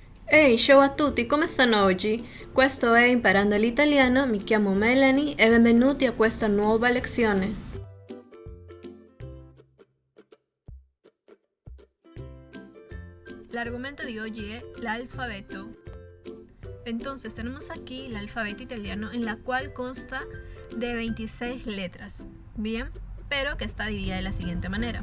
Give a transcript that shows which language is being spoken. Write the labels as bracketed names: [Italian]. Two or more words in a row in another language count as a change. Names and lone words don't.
[Italian] Ehi, ciao a tutti, come stanno oggi? Questo è Imparando l'Italiano, mi chiamo Melanie e benvenuti a questa nuova lezione. [Spanish] El argumento de hoy es el alfabeto. Entonces tenemos aquí el alfabeto italiano en la cual consta de 26 letras, bien, pero que está dividida de la siguiente manera.